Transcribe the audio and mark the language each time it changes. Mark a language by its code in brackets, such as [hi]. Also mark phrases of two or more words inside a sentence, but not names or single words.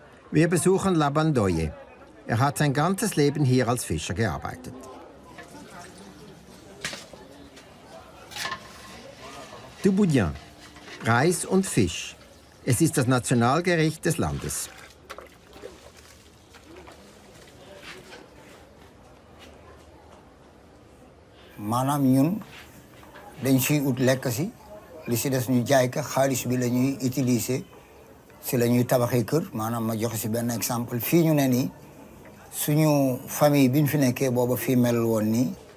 [de] Wir besuchen Laban Doye. Er hat sein ganzes Leben hier als Fischer gearbeitet. Du Boudin, Reis und Fisch. Es ist das Nationalgericht des Landes. [wo] maanaam ñun dañ siy ut lekk si li si des ñu jaay ka xaalis bi la ñuy utiliser si la ñuy tabaxee kër maanaam ma joxe si benn exemple fii ñu ne nii suñu famille bi ñu fi nekkee booba fii mel woon nii